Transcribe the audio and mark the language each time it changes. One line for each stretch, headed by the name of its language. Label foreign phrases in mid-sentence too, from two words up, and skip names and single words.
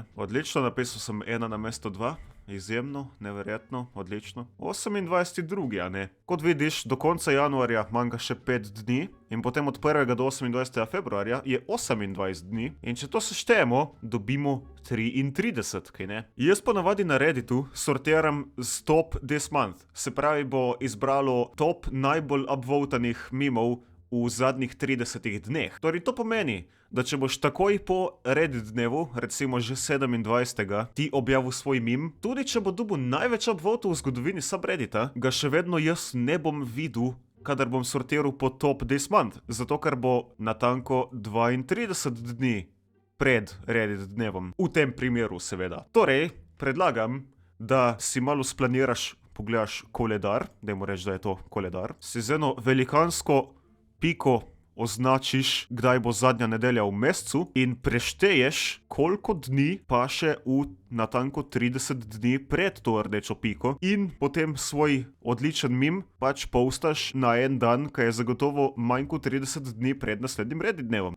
Slovenian: Odlično, napisal sem 1 namesto 2. Izjemno, neverjetno, odlično. 28.2., a ne? Kot vidiš, do konca januarja manjka še 5 dni in potem od 1. do 28. februarja je 28 dni in če to seštejemo, dobimo 33, kaj ne? Jaz ponavadi na Redditu sortiram z
English: top this month,
Slovenian: se pravi bo izbralo top najbolj upvotanih mimov v zadnjih 30 dneh. Torej to pomeni, da če boš takoj po Reddit dnevu, recimo že 27. ti objavil svoj mim, tudi če bo dobil največ upvotov v zgodovini subreddita, ga še vedno jaz ne bom videl, kadar bom sortiral po
English: top this month,
Slovenian: zato ker bo natanko 32 dni pred Reddit dnevom. V tem primeru seveda. Torej, predlagam, da si malo splaniraš, pogledaš koledar, dajmo reči, da je to koledar, si z eno velikansko piko označiš, kdaj bo zadnja nedelja v mesecu in prešteješ, koliko dni pa še v natanko 30 dni pred to rdečo piko in potem svoj odličen mim pač postaš na en dan, ki je zagotovo manj kot 30 dni pred naslednjim Reddit dnevom.